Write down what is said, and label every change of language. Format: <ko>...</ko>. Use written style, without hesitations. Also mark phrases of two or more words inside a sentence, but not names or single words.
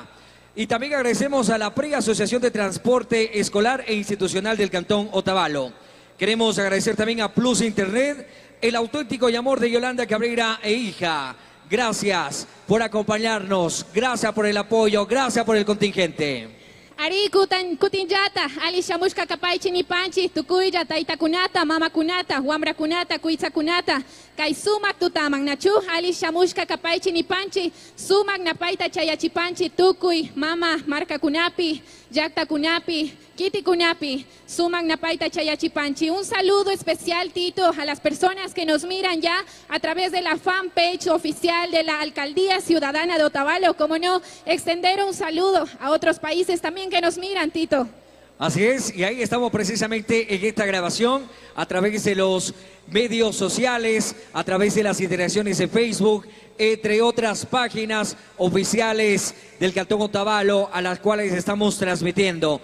<es>Y también agradecemos a la Asociación de Transporte Escolar e Institucional del Cantón Otavalo. Queremos agradecer también a Plus Internet, el auténtico Yamor de Yolanda Cabrera e hija. Gracias por acompañarnos, gracias por el apoyo, gracias por el contingente.</es> <qu>Ari kutinjata, ali shamushka kapay chinipanchi, tukuya taitakunata, mamakunata, wambrakunata, kuitsakunata, kay sumak tutamang nachu, ali shamushka kapay chinipanchi, sumak napaita chayachipanchi, tukuy, mama, marca kunapi, yakta kunapi, kiti kunapi, sumak napaita chayachipanchi.</qu> <es>Un saludo especial, Tito, a las personas que nos miran ya a través de la fanpage oficial de la Alcaldía Ciudadana de Otavalo. Como no, extender un saludo a otros países también que nos miran, Tito. Así es, y ahí estamos precisamente en esta grabación a través de los medios sociales, a través de las interacciones de Facebook, entre otras páginas oficiales del Cantón Otavalo a las cuales estamos transmitiendo.</es>